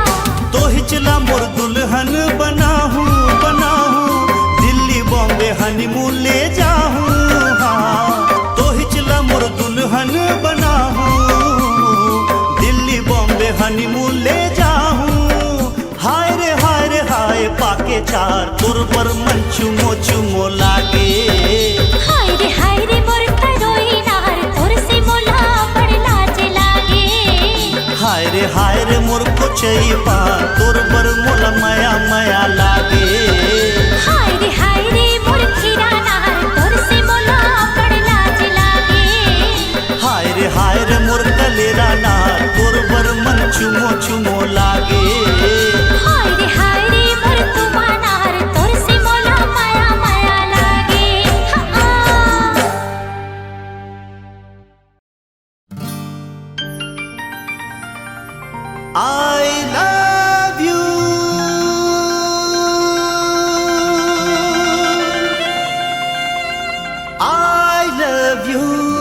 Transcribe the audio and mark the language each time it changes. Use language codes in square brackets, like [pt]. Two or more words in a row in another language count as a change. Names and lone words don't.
[hne] तो हिचला मोर दुल्हन बनाहूँ दिल्ली बॉम्बे हनीमून ले जाऊँ हाँ तो हिचला मोर दुल्हन बनाहूँ दिल्ली बॉम्बे हनीमून ले जाऊँ हाय रे पाके चार तोर पर मन चुमो चुमो लागे हाय रे मोर तरोई नार तोर से मोला बड़ी लाज लागे हाय रे मोर को चई पान तोर पर मोला मया मया लागे हाय रे मोर खीरा नार तोर से मोला बड़ी लाज लागे हाय रे मोर कलेरा नार तोर पर मन चुमो चुमो लागे हाय रे मोर तुमा नार तोर से मोला माया माया लागे [en] I love you I love you